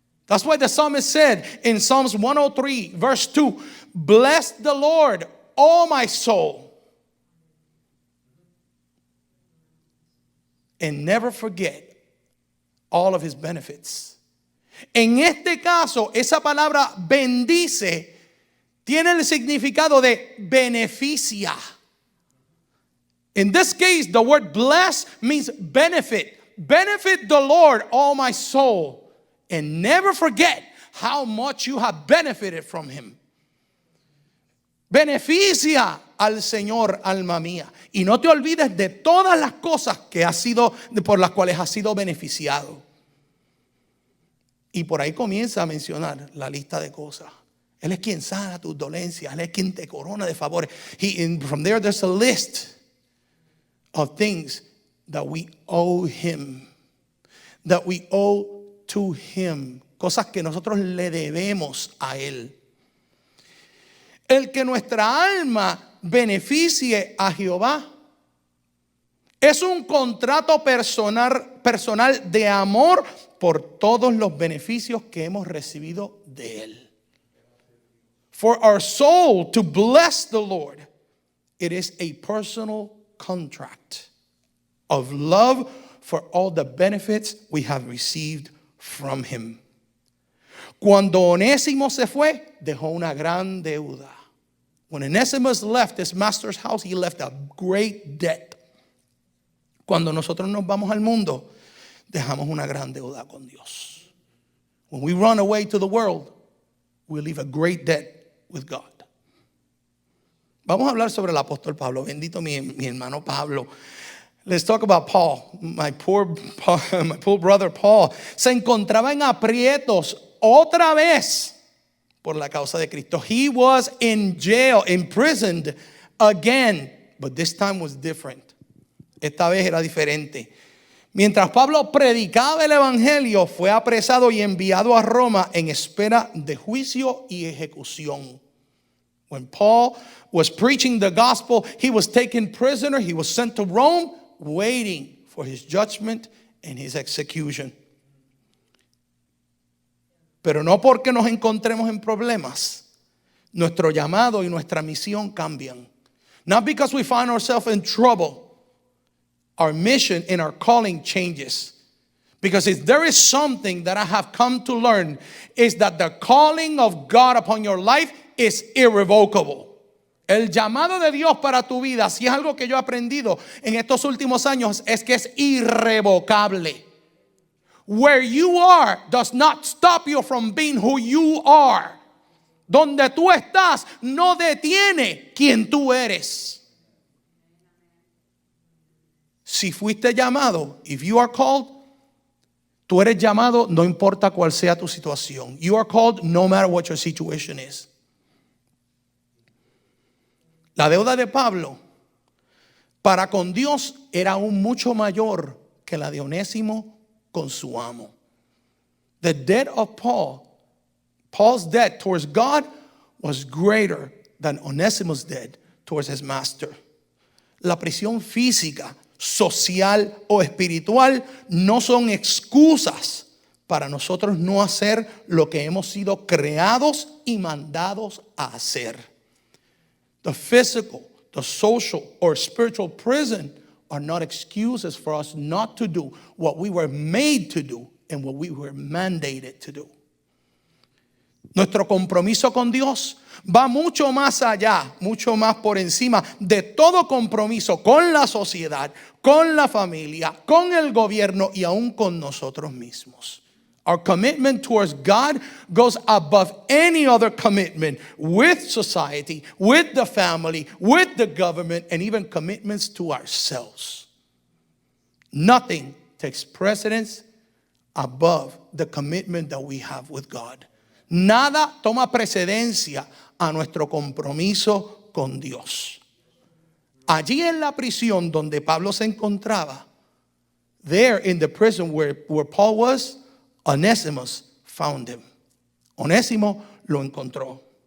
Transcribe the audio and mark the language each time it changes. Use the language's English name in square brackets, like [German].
[English] That's why the psalmist said in Psalms 103, verse 2, bless the Lord, O my soul, and never forget all of his benefits. [Spanish] En este caso, esa palabra bendice tiene el significado de beneficia. [English] In this case, the word bless means benefit. Benefit the Lord, all my soul, and never forget how much you have benefited from him. [Spanish] Beneficia al Señor, alma mía, y no te olvides de todas las cosas que has sido, por las cuales has sido beneficiado. Y por ahí comienza a mencionar la lista de cosas. Él es quien sana tus dolencias. Él es quien te corona de favores. [English] From there, there's a list of things that we owe him. That we owe to him. [Spanish] Cosas que nosotros le debemos a él. El que nuestra alma beneficie a Jehová es un contrato personal de amor por todos los beneficios que hemos recibido de él. [English] For our soul to bless the Lord, it is a personal contract of love for all the benefits we have received from him. [Spanish] Cuando Onésimo se fue, dejó una gran deuda. [English] When Onesimus left his master's house, he left a great debt. [Spanish] Cuando nosotros nos vamos al mundo, dejamos una gran deuda con Dios. [English] When we run away to the world, we leave a great debt with God. [Spanish] Vamos a hablar sobre el apóstol Pablo. Bendito mi hermano Pablo. [English] Let's talk about Paul. My poor brother Paul. [Spanish] Se encontraba en aprietos otra vez por la causa de Cristo. [English] He was in jail, imprisoned again, but this time was different. [Spanish] Esta vez era diferente. Mientras Pablo predicaba el evangelio, fue apresado y enviado a Roma en espera de juicio y ejecución. [English] When Paul was preaching the gospel, he was taken prisoner. He was sent to Rome, waiting for his judgment and his execution. [Spanish] Pero no porque nos encontremos en problemas, nuestro llamado y nuestra misión cambian. [English] Not because we find ourselves in trouble, our mission and our calling changes. Because if there is something that I have come to learn, is that the calling of God upon your life is irrevocable. [Spanish] El llamado de Dios para tu vida, si es algo que yo he aprendido en estos últimos años, es que es irrevocable. [English] Where you are does not stop you from being who you are. [Spanish] Donde tú estás no detiene quien tú eres. Si fuiste llamado, [English] if you are called, [Spanish] tú eres llamado no importa cuál sea tu situación. [English] You are called no matter what your situation is. [Spanish] La deuda de Pablo para con Dios era aún mucho mayor que la de Onésimo con su amo. [English] The debt of Paul's debt towards God was greater than Onesimus' debt towards his master. [Spanish] La prisión física, social o espiritual no son excusas para nosotros no hacer lo que hemos sido creados y mandados a hacer. [English] The physical, the social or spiritual prison are not excuses for us not to do what we were made to do and what we were mandated to do. [Spanish] Nuestro compromiso con Dios va mucho más allá, mucho más por encima de todo compromiso con la sociedad, con la familia, con el gobierno y aún con nosotros mismos. [English] Our commitment towards God goes above any other commitment with society, with the family, with the government, and even commitments to ourselves. Nothing takes precedence above the commitment that we have with God. [Spanish] Nada toma precedencia a nuestro compromiso con Dios. Allí en la prisión donde Pablo se encontraba, [English] there in the prison where Paul was, Onesimus found him. [Spanish] Onésimo lo encontró.